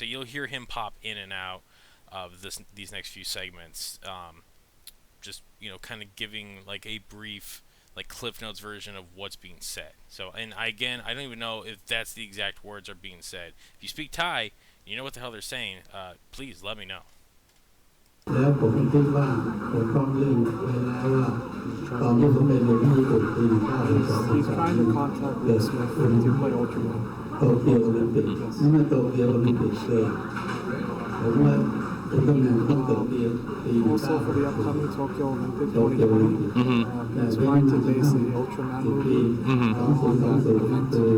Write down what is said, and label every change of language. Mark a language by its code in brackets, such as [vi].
[en] So you'll hear him pop in and out of these next few segments. Just kind of giving like a brief like Cliff Notes version of what's being said. So, and again, I don't even know if that's the exact words are being said. If you speak Thai, you know what the hell they're saying. Please let me know. [th] แล้วผมคิดว่าผมพร้อมเรื่องไว้แล้วว่าตอนที่ผมไปเรียนที่ญี่ปุ่นปี1982 [en] He's trying to contact Will Smith to play Ultraman. [th] โตเกียวโอลิมปิกนั่นมันโตเกียวโอลิมปิกเลยผมว่าอุลตร้าแมนต้องเกิดปี [en] Also for the upcoming Tokyo Olympics [th] โตเกียวโอลิมปิก [en] he's trying to base the Ultraman movie on that event.